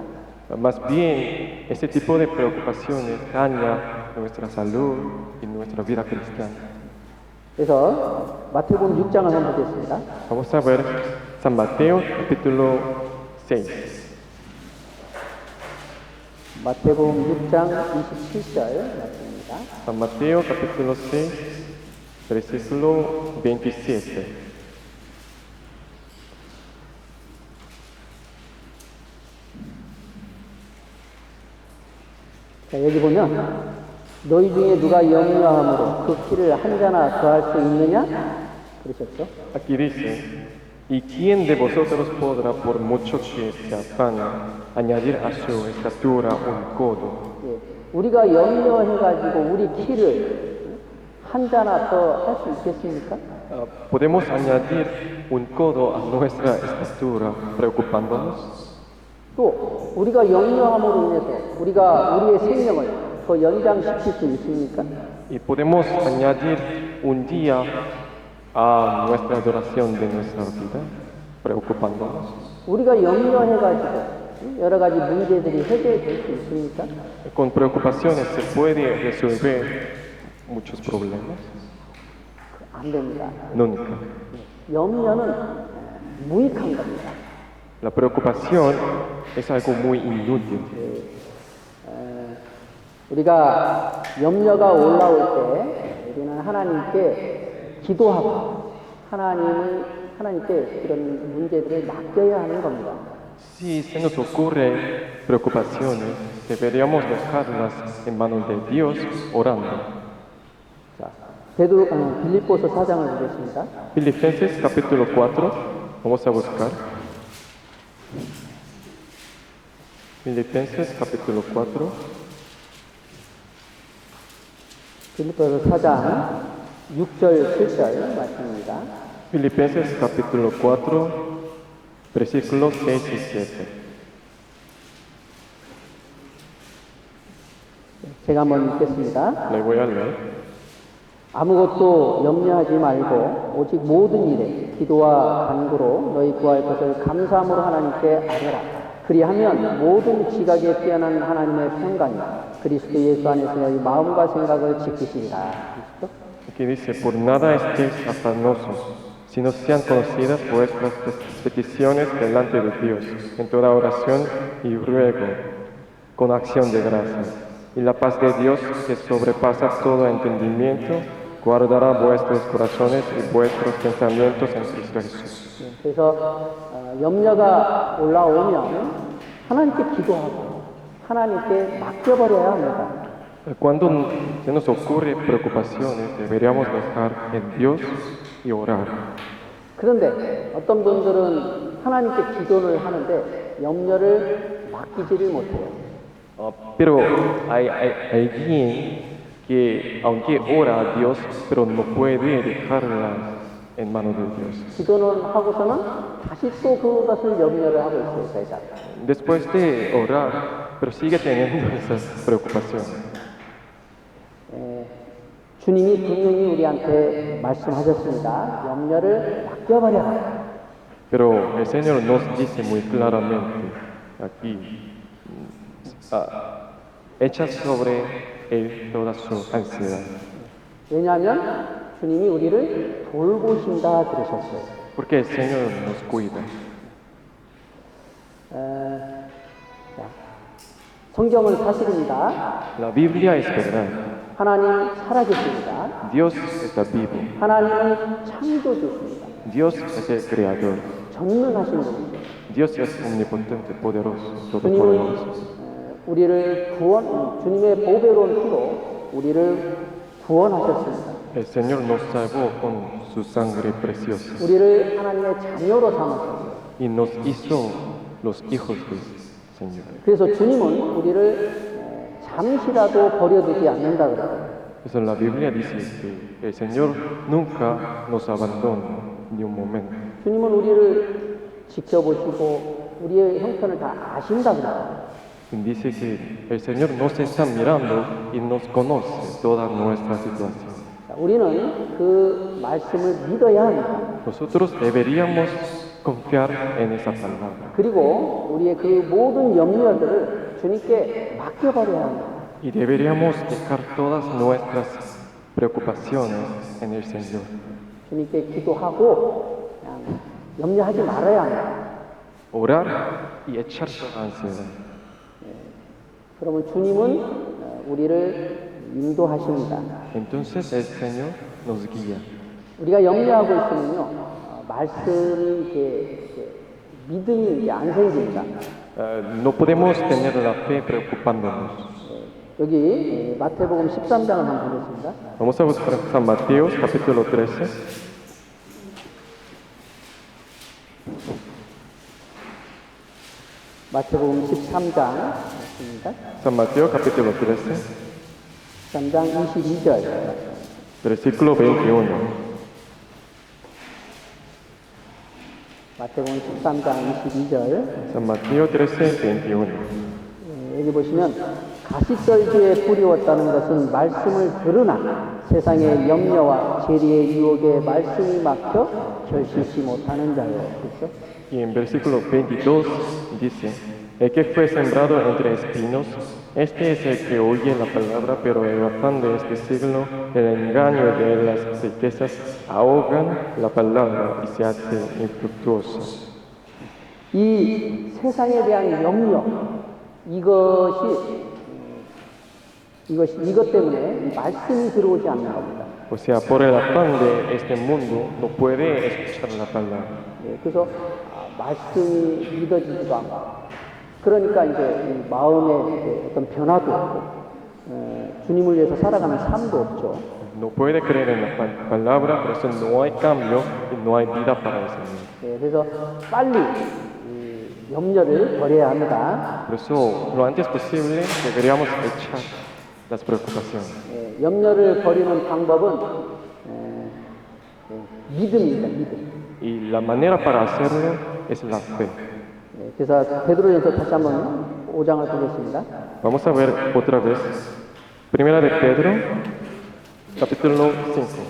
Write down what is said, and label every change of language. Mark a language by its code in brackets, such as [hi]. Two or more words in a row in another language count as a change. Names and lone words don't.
[es] Más bien, ese tipo de preocupaciones daña nuestra salud y nuestra vida cristiana. [ko] 그래서 마태복음 6장을 한번 보겠습니다. [es] Vamos a ver San Mateo capítulo 6. [ko] 마태복음 6장 27절 말씀입니다. [es] San Mateo capítulo 6, versículo 27. [ko] 자, 여기 보면 너희 중에 누가 염려함으로 그 키를 한 자나 더할 수 있느냐? 그러셨죠? [es] Aquí dice, ¿y quién de vosotros podrá, por mucho que se afane, añadir a su estatura un codo? [ko] 우리가 염려해가지고 우리 키를 한 자나 더 할 수 있겠습니까? [es] ¿Podemos añadir un codo a nuestra estatura preocupándonos? [ko] 또 우리가 염려함으로 인해서 우리가 우리의 생명을 더 연장시킬 수 있습니까? [es] ¿Y podemos añadir un día a nuestra adoración de nuestra vida preocupándonos? [ko] 우리가 염려해가지고 여러 가지 문제들이 해결될 수 있습니까? [es] Con preocupaciones se puede resolver muchos problemas. [ko] 안 됩니다. [es] Nunca. [ko] 염려는 무익한 겁니다. [es] La preocupación es algo muy inútil. [ko] 우리가 염려가 올라올 때 우리는 하나님께 기도하고 하나님께 이런 문제들을 맡겨야 하는 겁니다. [es] Si se nos ocurre preocupaciones, deberíamos dejarlas en manos de Dios orando. [ko] 자, 빌립보서 4장을 보겠습니다. [es] Filipenses capítulo 4, vamos a buscar. Filipenses capítulo 4. [ko] 빌립보서 4장 6절 7절 말씀입니다. [es] Filipenses capítulo 4, versículos 6 y 7. [ko] 제가 한번 읽겠습니다. [es] Le voy a leer. [ko] 아무것도 염려하지 말고 오직 모든 일에 기도와 간구로 너희 구할 것을 감사함으로 하나님께 아뢰라. 그리하면 모든 지각에 뛰어난 하나님의 평강이 그리스도 예수 안에서 너희 마음과 생각을 지키시리라. [es] Aquí dice, por nada estéis afanosos, sino sean conocidas vuestras peticiones delante de Dios, en toda oración y ruego, con acción de gracias. Y la paz de Dios, que sobrepasa todo entendimiento, guardará vuestros corazones y vuestros pensamientos en Cristo Jesús. [ko] 그래서 염려가 올라오면 하나님께 기도하고 하나님께 맡겨버려야 합니다. [es] Cuando se nos ocurre preocupaciones, deberíamos dejar en Dios y orar. [ko] 그런데 어떤 분들은 하나님께 기도를 하는데 염려를 맡기지를 못해요. [es] Pero hay alguien que, aunque ora a Dios, pero no puede dejarla en manos de Dios. [ko] 기도는 하고서는 다시 또 그것을 염려를 하고 있어요, 제가. [es] Después de orar, pero sigue teniendo esas preocupaciones. [ko] 주님이 분명히 우리한테 말씀하셨습니다. 염려를 맡겨버려라. [es] Pero el Señor nos dice muy claramente aquí, echa sobre Él toda su ansiedad. [ko] 왜냐하면 주님이 우리를 돌보신다 그러셨어요. [es] Porque el Señor nos cuida. [ko] 성경은 사실입니다. [es] La Biblia es verdad. [ko] 하나님 살아계십니다. [es] Dios está vivo. [ko] 하나님은 창조주십니다. [es] Dios es el creador. [ko] 전능하신 분이죠. [es] Dios es omnipotente, poderoso, [ko] 주님은 [es] todopoderoso. [ko] 우리를 주님의 보배로운 피로 우리를 구원하셨습니다. [es] El Señor nos salvó con su sangre preciosa [ko] 우리를 하나님의 자녀로 삼았습니다. [es] y nos hizo los hijos del Señor. [ko] 그래서 주님은 우리를 잠시라도 버려두지 않는다 그래요. [es] Eso la Biblia dice que el Señor nunca nos abandona ni un momento. [ko] 주님은 우리를 지켜보시고 우리의 형편을 다 아신다 그래요. [es] Dice que el Señor nos está mirando y nos conoce toda nuestra situación. [ko] 우리는 그 말씀을 믿어야 합니다. [es] Nosotros deberíamos confiar en esa palabra [ko] 그리고 우리의 그 모든 염려들을 주님께 맡겨버려야 합니다. [es] y deberíamos dejar todas nuestras preocupaciones en el Señor. [ko] 주님께 기도하고 그냥 염려하지 말아야 합니다. [es] Orar y echar toda ansiedad. [ko] 그러면 주님은 우리를 인도하십니다. [es] Entonces el Señor nos guía. [ko] 우리가 염려하고 있으면요, 말씀이 이렇게 믿음이 이제 안 생깁니다. [es] No podemos tener la fe preocupándonos. [ko] 여기 마태복음 13장을 한번 보겠습니다. [es] Vamos a buscar San Mateo, capítulo 13. [ko] 마태복음 13장 있습니다. [es] San Mateo, capítulo 13, [ko] 13장 22절. [es] versículo 21. [ko] 마태복음 13장 22절. [es] San Mateo 13, 21. [ko] 여기 보시면 가시떨기에 뿌리웠다는 것은 말씀을 들으나 세상의 염려와 재리의 유혹에 말씀이 막혀 결실치 못하는 자요. 그렇죠? [es] Y en versículo 22 dice, el que fue sembrado entre espinos, este es el que oye la palabra, pero el afán de este siglo, el engaño de las riquezas, ahogan la palabra y se hace infructuosa. [ko] 이 세상에 대한 염려, 이것 때문에 이 말씀이 들어오지 않는 겁니다. [es] O sea, por el afán de este mundo, no puede escuchar la palabra. [ko] 그래서 말씀이 믿어지지도 않고, 그러니까 이제 이 마음에 이제 어떤 변화도 없고, 주님을 위해서 살아가는 삶도 없죠. [es] No puede creer en la palabra, por eso no hay cambio y no hay vida para el Señor. [ko] 그래서 빨리 이 염려를 버려야 합니다. [es] Por eso, lo antes posible, deberíamos echar las preocupaciones. [ko] 염려를 버리는 방법은 믿음입니다. 믿음. [es] Y la manera para hacerlo es la fe. [ko] 그래서 베드로전서 다시 한번 5장을 보겠습니다. [es] Vamos a ver otra vez. Primera de Pedro, capítulo 5.